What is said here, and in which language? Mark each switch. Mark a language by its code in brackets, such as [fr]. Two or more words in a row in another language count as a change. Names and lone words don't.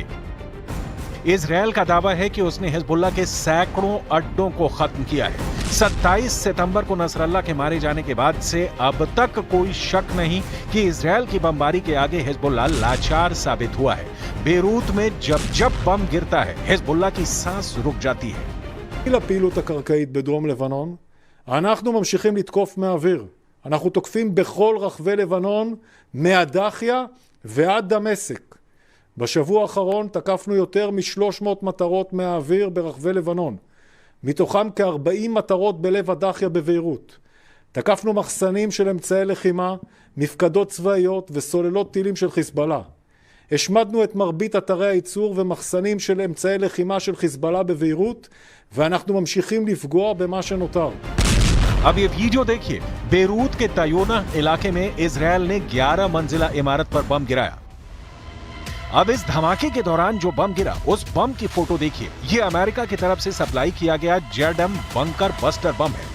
[hi] इजराइल का दावा है कि उसने हिजबुल्लाह के सैकड़ों अड्डों को खत्म किया है। 27 सितंबर को नसरल्लाह के मारे जाने के बाद से अब तक कोई शक नहीं कि इजराइल की बमबारी के आगे हिजबुल्लाह लाचार साबित हुआ है। बेरूत में जब जब बम गिरता है हिजबुल्लाह की सांस रुक जाती है। [he] לפעילות הקרקעית בדרום לבנון, אנחנו ממשיכים לתקוף מהאוויר. אנחנו תוקפים בכל רחבי לבנון, מהדחיה ועד דמשק. בשבוע האחרון תקפנו יותר מ-300 מטרות מהאוויר ברחבי לבנון. מתוכם כ-40 מטרות בלב הדחיה בביירות. תקפנו מחסנים של אמצעי לחימה, מפקדות צבאיות וסוללות טילים של חיזבאללה. השמדנו את מרבית אתרי הייצור ומחסנים של אמצעי לחימה של חיזבאללה בביירות, ואנחנו ממשיכים לפגוע במה שנותר. [hi] अब ये वीडियो देखिए। बेरूत के तायोना इलाके में इजराइल ने 11 मंजिला इमारत पर बम गिराया। अब इस धमाके के दौरान जो बम गिरा, उस बम की फोटो देखिए। ये अमेरिका की तरफ से सप्लाई किया गया जेडएम [en] bunker buster [hi] बम है।